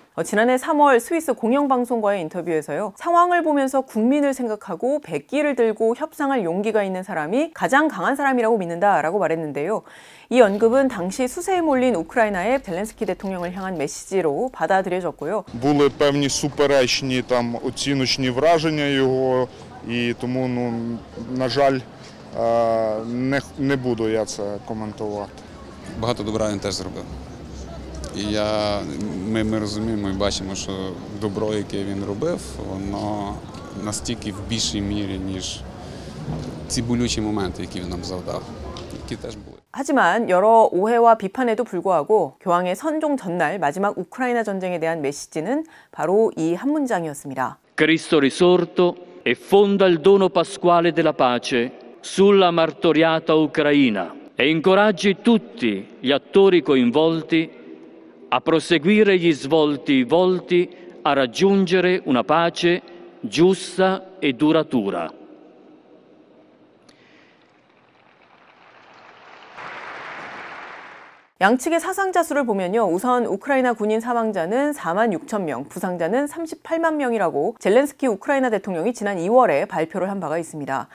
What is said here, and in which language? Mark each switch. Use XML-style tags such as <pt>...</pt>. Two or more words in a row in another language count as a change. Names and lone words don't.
<ko>지난해 3월 스위스 공영방송과의 인터뷰에서요. 상황을 보면서 국민을 생각하고 백기를 들고 협상할 용기가 있는 사람이 가장 강한 사람이라고 믿는다라고 말했는데요. 이 언급은 당시 수세에 몰린 우크라이나의 젤렌스키 대통령을 향한 메시지로 받아들여졌고요.</ko> <uk>Були певні суперечні там оціночні враження його, і тому, на жаль, не буду я це коментувати. Багато добра він теж зробив. І ми розуміємо і бачимо, що добро, яке він робив, воно настільки в більшій мірі, ніж ці болючі моменти, які він нам завдав, які теж були.</uk> <ko>하지만 여러 오해와 비판에도 불구하고 교황의 선종 전날 마지막 우크라이나 전쟁에 대한 메시지는 바로 이 한 문장이었습니다.</ko> <it>Cristo risorto e fonda il dono pasquale della pace sulla martoriata Ucraina e incoraggi tutti gli attori coinvolti a proseguire gli svolti volti a raggiungere una pace giusta e duratura.</it> <ko>양측의 사상자 수를 보면요. 우선 우크라이나 군인 사망자는 4만 6천 명, 부상자는 38만 명이라고 젤렌스키 우크라이나 대통령이 지난 2월에 발표를 한 바가 있습니다.</ko>